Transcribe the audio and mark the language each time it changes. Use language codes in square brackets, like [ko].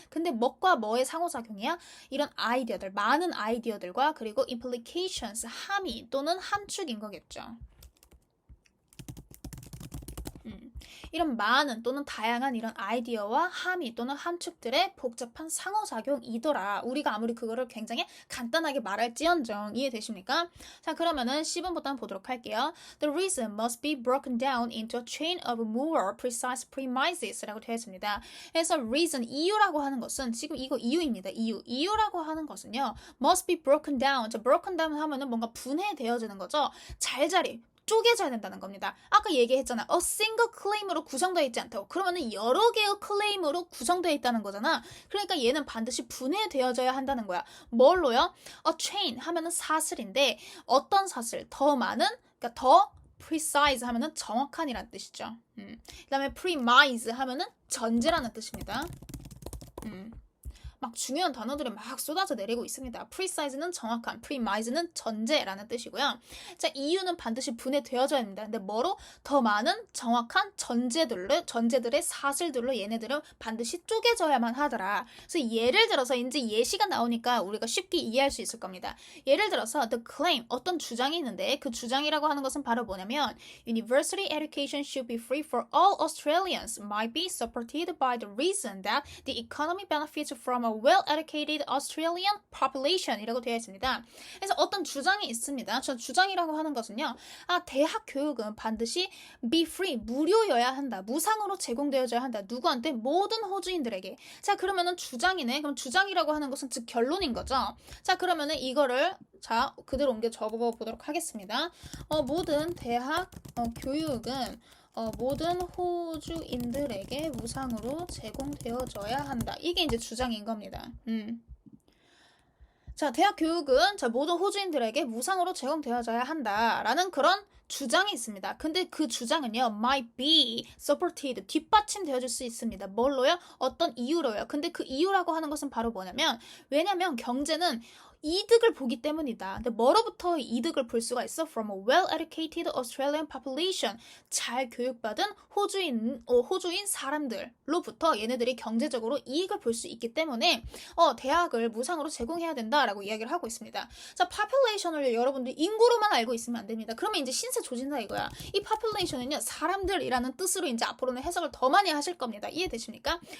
[ko] 근데 뭐과 뭐의 상호작용이야? 이런 아이디어들, 많은 아이디어들과 그리고 [en] implications, [ko] 함의 또는 함축인 거겠죠. 이런 많은 또는 다양한 이런 아이디어와 함의 또는 함축들의 복잡한 상호작용이더라. 우리가 아무리 그거를 굉장히 간단하게 말할지언정. 이해되십니까? 자, 그러면은 10번부터 한번 보도록 할게요. [en] The reason must be broken down into a chain of more precise premises [ko] 라고 되어 있습니다. 그래서 reason, 이유라고 하는 것은 지금 이거 이유입니다. 이유라고 하는 것은요. [en] must be broken down. 자, broken down 하면은 [ko] 뭔가 분해되어지는 거죠. 잘잘이 쪼개져야 된다는 겁니다. 아까 얘기했잖아. [en] a single claim [ko] 으로 구성되어 있지 않다고. 그러면은 여러 개의 클레임으로 구성되어 있다는 거잖아. 그러니까 얘는 반드시 분해되어져야 한다는 거야. 뭘로요? a chain 하면은 사슬인데 어떤 사슬? 더 많은? 그러니까 더 [en] precise [ko] 하면은 정확한이라는 뜻이죠. 그 다음에 premise 하면은 전제라는 뜻입니다. 막 중요한 단어들이 막 쏟아져 내리고 있습니다. precise는 정확한, premise는 전제라는 뜻이고요. 자, 이유는 반드시 분해되어져야 합니다. 근데 뭐로? 더 많은 정확한 전제들의 사슬들로 얘네들은 반드시 쪼개져야만 하더라. 그래서 예를 들어서 이제 예시가 나오니까 우리가 쉽게 이해할 수 있을 겁니다. 예를 들어서 [en] the claim, [ko] 어떤 주장이 있는데 그 주장이라고 하는 것은 바로 뭐냐면 [en] University education should be free for all Australians might be supported by the reason that the economy benefits from a well-educated Australian population [ko] 이라고 되어 있습니다. 그래서 어떤 주장이 있습니다. 저 주장이라고 하는 것은요. 대학 교육은 반드시 [en] be free, [ko] 무료여야 한다. 무상으로 제공되어져야 한다. 누구한테? 모든 호주인들에게. 자, 그러면은 주장이네. 그럼 주장이라고 하는 것은 즉 결론인 거죠. 자, 그러면은 이거를 그대로 옮겨 적어보도록 하겠습니다. 모든 대학 교육은 모든 호주인들에게 무상으로 제공되어져야 한다. 이게 이제 주장인 겁니다. 자, 대학 교육은 모든 호주인들에게 무상으로 제공되어져야 한다라는 그런 주장이 있습니다. 근데 그 주장은요, might be supported, 뒷받침되어질 수 있습니다. 뭘로요? 어떤 이유로요. 근데 그 이유라고 하는 것은 바로 뭐냐면, 왜냐면 경제는 이득을 보기 때문이다. 근데 뭐로부터 이득을 볼 수가 있어? [en] From a well-educated Australian population. [ko] 잘 교육받은 호주인 사람들로부터 얘네들이 경제적으로 이익을 볼 수 있기 때문에 대학을 무상으로 제공해야 된다라고 이야기를 하고 있습니다. 자, population을 여러분들이 인구로만 알고 있으면 안 됩니다. 그러면 이제 신세 조진다 이거야. 이 population은요, 사람들이라는 뜻으로 이제 앞으로는 해석을 더 많이 하실 겁니다. 이해되십니까?